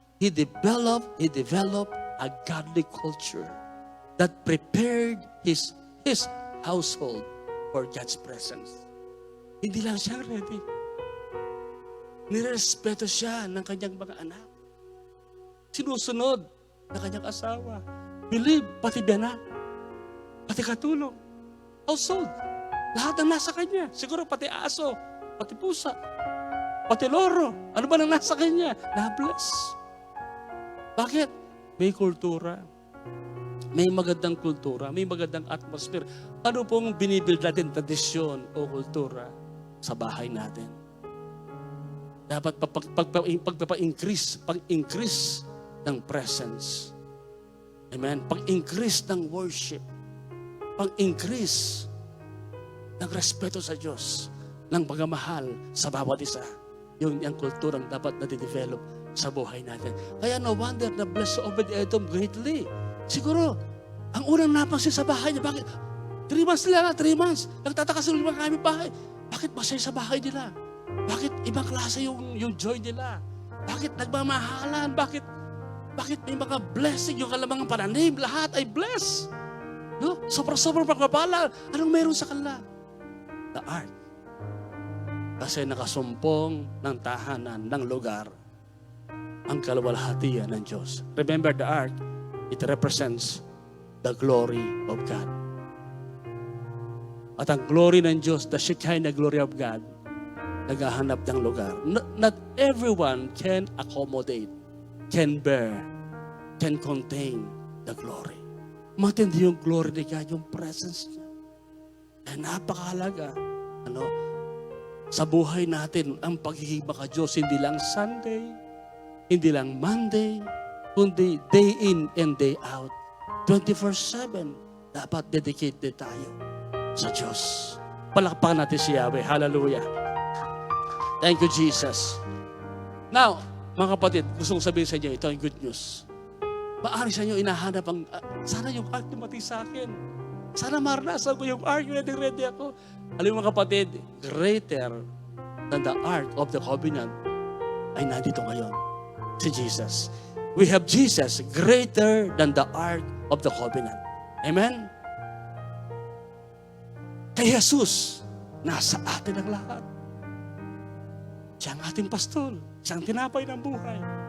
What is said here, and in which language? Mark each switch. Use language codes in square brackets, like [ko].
[en] He developed a godly culture that prepared his household for God's presence. [tl] Hindi lang siya ready. Nirespeto siya ng kanyang mga anak. Sinusunod ng kanyang asawa. Believe, pati biyanak, pati katulong, household. Lahat ang nasa kanya. Siguro pati aso, pati pusa, pati loro. Ano ba nang nasa kanya? Na-bless. Bakit? May kultura. May magandang kultura, may magandang atmosphere. Ano pong binibuild natin, tradisyon o kultura sa bahay natin? Dapat pag-increase ng presence. Amen? Pag-increase ng worship. Pag-increase ng respeto sa Diyos, ng pagmamahal sa bawat isa. Yung kulturang dapat na-develop sa buhay natin. [en] Kaya no wonder na blessed Obed-Edom greatly. [tl] Siguro, ang unang napansin sa bahay niya, bakit? 3 months nila, 3 months. Nagtataka sila mga kami bahay. Bakit masaya sa bahay nila? Bakit ibang klase yung joy nila? Bakit nagmamahalan? Bakit may mga blessing, yung kalamangang pananim, lahat ay bless? No? Sobrang pagpapala. Anong meron sa kanila? [en] The ark. [tl] Kasi nakasumpong ng tahanan ng lugar ang kaluwalhatian ng Diyos. [en] Remember the ark, it represents the glory of God. [tl] At ang glory ng Diyos, [en] the Shekinah glory of God, [tl] naghahanap ng lugar. [en] Not everyone can accommodate, can bear, can contain the glory. [tl] Matindi yung glory ni God, yung presence niya. Kaya napakahalaga. Sa buhay natin, ang pagiging maka-Diyos, hindi lang Sunday, hindi lang Monday, kundi [en] day in and day out. [tl] 24/7, dapat dedicated tayo sa Diyos. Palakpakan natin si Yahweh. Hallelujah. [en] Thank you, Jesus. [tl] Now, mga kapatid, gusto kong sabihin sa inyo, ito ang good news. Maaari sa inyo inahanap ang, sana yung ark dumating sa akin. Sana maranasan ko yung ark, ready ako. Alam mo mga kapatid, [en] greater than the ark of the covenant [tl] ay nandito ngayon, si Jesus. [en] We have Jesus greater than the ark of the covenant. Amen? [tl] Kay Jesus, nasa atin ang lahat. Siya ang ating pastol. Siya ang tinapay ng buhay.